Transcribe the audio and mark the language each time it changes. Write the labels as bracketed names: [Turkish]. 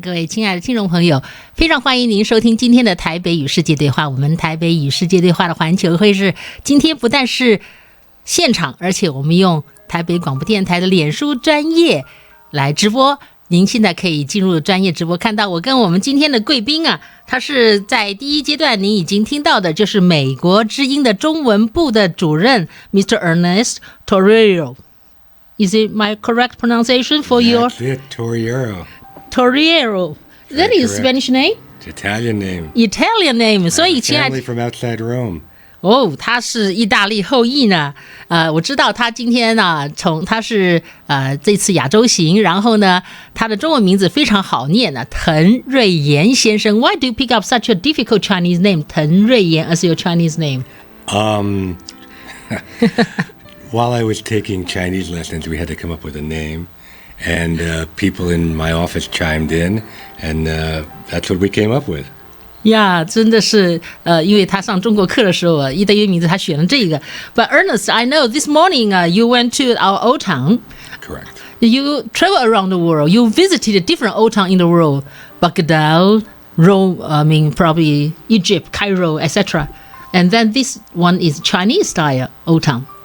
[Chinese] 各位亲爱的听众朋友，非常欢迎您收听今天的台北与世界对话。我们台北与世界对话的环球会是今天不但是现场，而且我们用台北广播电台的脸书专页来直播。您现在可以进入专业直播，看到我跟我们今天的贵宾啊，他是在第一阶段您已经听到的，就是美国之音的中文部的主任 Mr. [English] Ernest Torriero. Is it my correct pronunciation for your? That's it, Torriero. Torriero. That is Spanish name? It's Italian name. Italian name. [Chinese] 所以亲爱的 [English] Family from outside Rome. [Chinese] 他是意大利后裔呢。我知道他今天呢，他是这次亚洲行，然后呢，他的中文名字非常好念呢，滕瑞严先生。 [English] Why do you pick up such a difficult Chinese name, 滕瑞严 as your Chinese name? While I was taking Chinese lessons, we had to come up with a name, and people in my office chimed in, and that's what we came up with. [Chinese] 呀，真的是因为他上中国课的时候，意大利名字他选了这个。 [English] But Ernest, I know this morning you went to our old town. Correct. You travel around the world. You visited different old towns in the world, Baghdad, Rome. I mean, probably Egypt, Cairo, etc. And then this one is Chinese style old town.